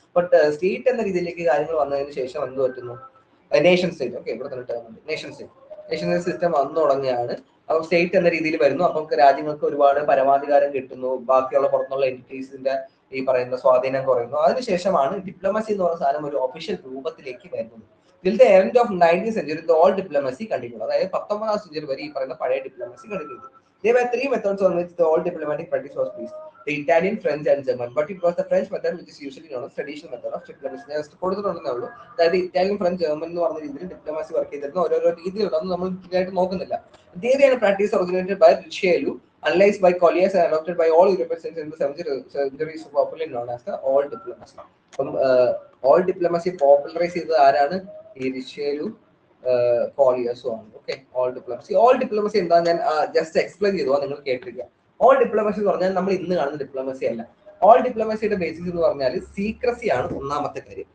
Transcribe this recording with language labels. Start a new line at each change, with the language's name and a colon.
Malayalam: But state എന്ന രീതിയിലേക്ക് കാര്യങ്ങൾ വന്നതിന് ശേഷം എന്ത് പറ്റുന്നു? Nation state. ഓക്കെ, ഇവിടെ തന്നെ ടേം ഉണ്ട്, നേഷൻ സ്റ്റേറ്റ്. നേഷൻ സിസ്റ്റം വന്നു തുടങ്ങിയാണ്. അപ്പം സ്റ്റേറ്റ് എന്ന രീതിയിൽ വരുന്നു. അപ്പം രാജ്യങ്ങൾക്ക് ഒരുപാട് പരമാധികാരം കിട്ടുന്നു, ബാക്കിയുള്ള പുറത്തുള്ള എൻറ്റിറ്റീസിന്റെ ഈ പറയുന്ന സ്വാധീനം കുറയുന്നു. അതിനുശേഷമാണ് ഡിപ്ലോമസി എന്ന് പറയുന്ന സാധനം ഒരു ഒഫീഷ്യൽ രൂപത്തിലേക്ക് വരുന്നത്.
English: Till the end of 19th century, the old diplomacy continued.
Malayalam: അതായത് 19th century വരെ ഈ പറയുന്ന പഴയ ഡിപ്ലോമസി കണ്ടിന്യൂ ചെയ്തു.
English: There were three methods on which the old diplomatic practice was based: the Italian, French, and German. But it was the French method which is usually known as traditional method of diplomacy.
Malayalam: Just കൊടുത്തിട്ടുണ്ടെന്നേ ഉള്ളൂ. അതായത് Italian, French, German എന്ന് പറഞ്ഞ രീതിയിൽ diplomacy work ചെയ്തിരുന്ന ഓരോരോ രീതിയിലുണ്ടെന്ന് നമ്മൾ ക്ലിയറായിട്ട് നോക്കുന്നില്ല.
English: Their practice originated by Richelieu, analyzed by Colliers, and adopted by all European states in the 17th century, is popularly known as the old diplomacy.
Malayalam: അപ്പം ഓൾഡ് ഡിപ്ലോമസി പോപ്പുലറൈസ് ചെയ്തത് ആരാണ്? ഈ റിച്ചേലും കോളിയേഴ്സും ആണ്. Okay, old diplomacy. Old diplomacy എന്താ ഞാൻ just explain ചെയ്തു, നിങ്ങൾ കേട്ടിരിക്കുക. Old diplomacy എന്ന് പറഞ്ഞാൽ നമ്മൾ ഇന്ന് കാണുന്ന ഡിപ്ലോമസി അല്ല. ഓൾഡ് ഡിപ്ലോമസിയുടെ ബേസിസ് എന്ന് പറഞ്ഞാൽ സീക്രസി ആണ് ഒന്നാമത്തെ കാര്യം.